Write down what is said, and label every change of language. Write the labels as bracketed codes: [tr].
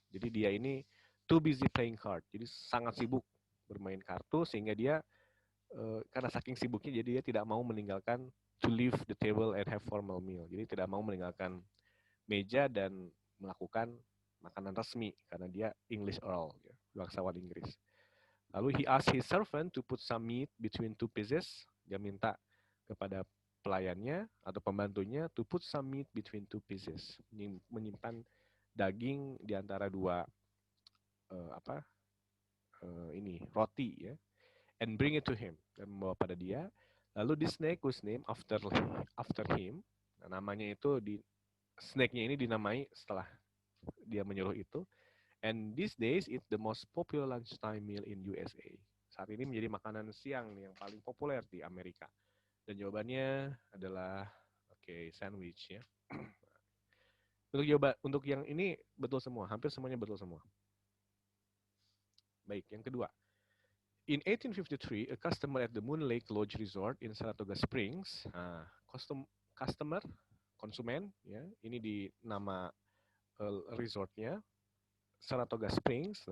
[id] Jadi dia ini too busy playing hard, jadi sangat sibuk bermain kartu sehingga dia karena saking sibuknya jadi dia tidak mau meninggalkan to leave the table and have formal meal. Jadi tidak mau meninggalkan meja dan melakukan makanan resmi karena dia English Earl, ya, bangsawan Inggris. [en] Lalu he asked his servant to put some meat between two pieces. [id] Dia minta kepada pelayannya atau pembantunya to put some meat between two pieces, menyimpan daging di antara dua apa ini roti ya, and bring it to him, dan membawa pada dia. [en] Lalu the snake was named after him. [id] Nah, namanya itu di snake-nya ini dinamai setelah dia menyuruh itu. [en] And these days it's the most popular lunchtime meal in USA. [id] Saat ini menjadi makanan siang yang paling populer di Amerika. Dan jawabannya adalah sandwich ya. Untuk yang ini betul semua, hampir semuanya betul semua. [en] Baik, yang kedua. In 1853, a customer at the Moon Lake Lodge Resort in Saratoga Springs, customer, konsumen, ya, ini di nama resortnya Saratoga Springs.